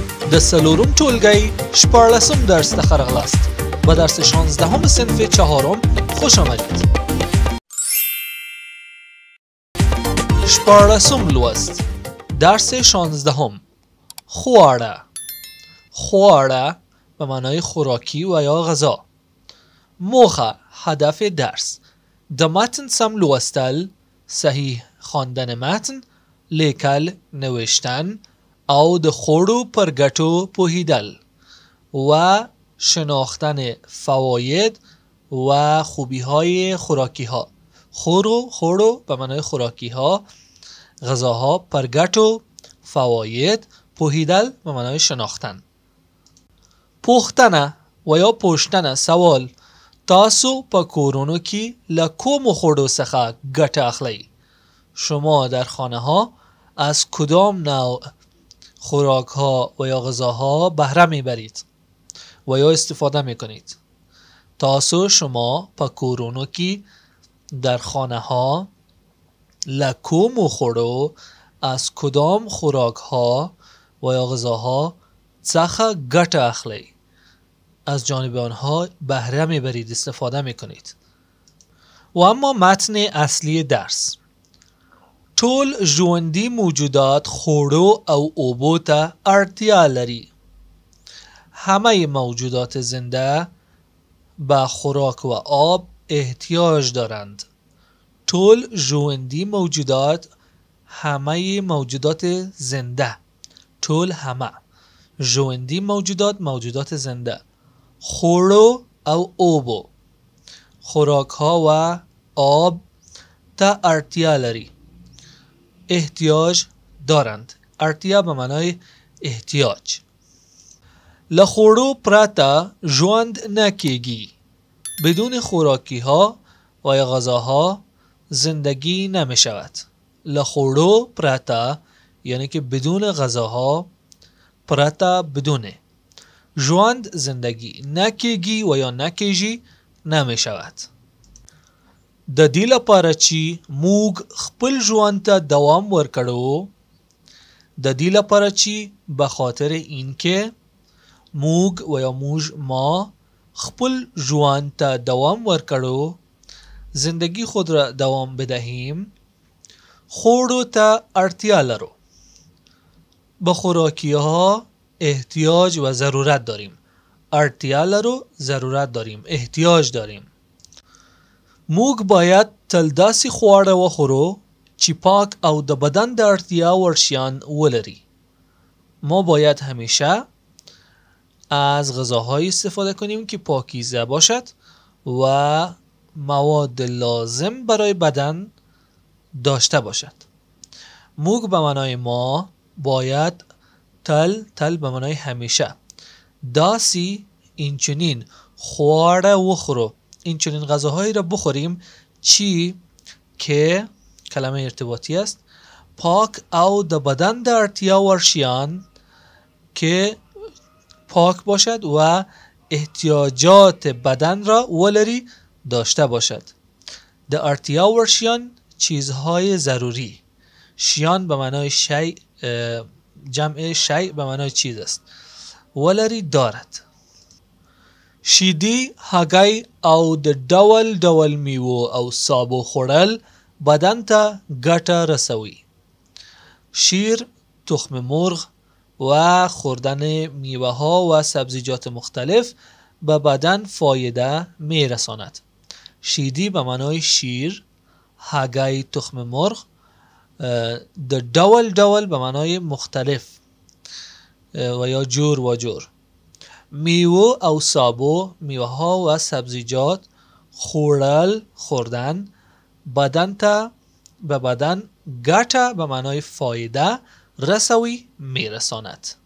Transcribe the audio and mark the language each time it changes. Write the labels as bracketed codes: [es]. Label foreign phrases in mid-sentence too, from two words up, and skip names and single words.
[ps] د څلورم ټولګی شپاړلسم درس ته راغلاست. [fa] به درس 16 صنف چهارم خوش آمدید. [ps] شپاړلسم لوست، درس 16. خواړه. [fa] خواړه به معنای خوراکی و یا غذا. [ps] موخه، [fa] هدف درس: [ps] د متن سم لوستل، [fa] صحیح خواندن متن، [ps] لیکل، نوشتن او د خوړو پر ګټو پوهیدل [fa] و شناختن فواید و خوبی های خوراکی ها. خوړو به معنای خوراکی ها، غذاها، [ps] پر ګټو، [fa] فواید، پوهیدل به معنای شناختن. [ps] پوښتنه و یا پوښتنه، سوال: تاسو په کورونو کې له کومو خوړو څخه ګټه اخلئ؟ [fa] شما در خانه ها از کدام نوع خوراک ها و یا غذاها بهره میبرید و یا استفاده میکنید؟ [ps] تاسو شما په کورونو کې [fa] در خانه ها [ps] له کومو خوړو [fa] از کدام خوراک ها و یا غذاها [ps] څخه ګټه اخلئ؟ [fa] از جانب آنها بهره میبرید، استفاده میکنید. و اما متن اصلی درس: [ps] ټول ژوندي موجودات خوړو او اوبو ته اړتیا لري. [fa] همه موجودات زنده به خوراک و آب احتیاج دارند. [ps] ټول ژوندي موجودات، [fa] همه موجودات زنده، [ps] ټول همه ژوندي موجودات، [fa] موجودات زنده، [ps] خوړو او اوبو، [fa] خوراک ها و آب [ps] ته اړتیا لري، [fa] احتیاج دارند. اړتیا به معنای احتیاج. [ps] له خوړو پرته ژوند نه کیږي. [fa] بدون خوراکی ها و یا غذاها زندگی نمی شود. [ps] له خوړو پرته [fa] یعنی که بدون غذاها، [ps] پرته بدونه، ژوند زندگی نکیږي و یا نکیږي، [fa] نمی شود. [ps] د دې لپاره چې موږ خپل ژوند ته دوام ورکړو، د دې لپاره چې [fa] به خاطر اینکه [ps] موږ و یا ما خپل ژوند ته دوام ورکړو، [fa] زندگی خود را دوام بدهیم، [ps] خوړو ته اړتیا لرو. [fa] به خوراکی ها احتیاج و ضرورت داریم. [ps] اړتیا لرو، [fa] ضرورت داریم، احتیاج داریم. [ps] موږ باید تل داسې خواړه وخورو چې پاک او د بدن د اړتیا وړ شیان ولري. [fa] ما باید همیشه از غذاهایی استفاده کنیم که پاکیزه باشد و مواد لازم برای بدن داشته باشد. [ps] موږ [fa] به معنای ما [ps] باید تل [fa] به معنای همیشه [ps] داسې اینچنین خواړه وخورو، [fa] اینچنین غذاهایی را بخوریم چی که کلمه ارتباطی است، [ps] پاک او د بدن د اړتیا وړ شیان [fa] که پاک باشد و احتیاجات بدن را [ps] ولری [fa] داشته باشد. [ps] د اړتیا وړ شیان [fa] چیزهای ضروری. شیان به معنای شیء، جمع شیء به معنای چیز است. ولری دارد. [ps] شیدی، هګۍ او د ډول ډول میوو او سابو خوړل بدن ته ګټه رسوي. [fa] شیر، تخم مرغ و خوردن میوه ها و سبزیجات مختلف به بدن فایده می رساند. شیدی به معنای شیر، هګۍ تخم مرغ، [ps] د ډول [fa] به معنای مختلف و یا جور و جور، [ps] میوه او سابو، [fa] میوه ها و سبزیجات، خوردن، [ps] بدن ته [fa] به بدن ګټه به معنای فایده رسوي، میرساند.